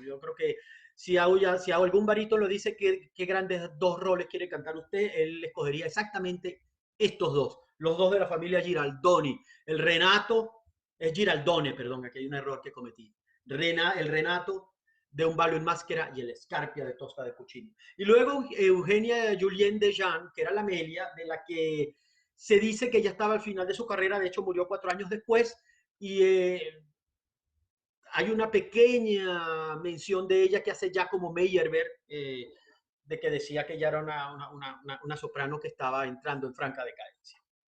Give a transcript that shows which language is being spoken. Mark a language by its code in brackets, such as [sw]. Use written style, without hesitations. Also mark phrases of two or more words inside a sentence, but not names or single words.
[es] Yo creo que si algún barítono dice qué grandes dos roles quiere cantar usted, él escogería exactamente estos dos, los dos de la familia Giraldoni. El Renato, es Giraldone, perdón, aquí hay un error que cometí. El Renato de Un ballo in maschera y el Scarpia de Tosca de Puccini. Y luego Eugenia Julien de Jean, que era la Amelia, de la que se dice que ya estaba al final de su carrera, de hecho murió 4 años después, y hay una pequeña mención de ella que hace Giacomo Meyerbeer, de que decía que ella era una soprano que estaba entrando en franca decadencia.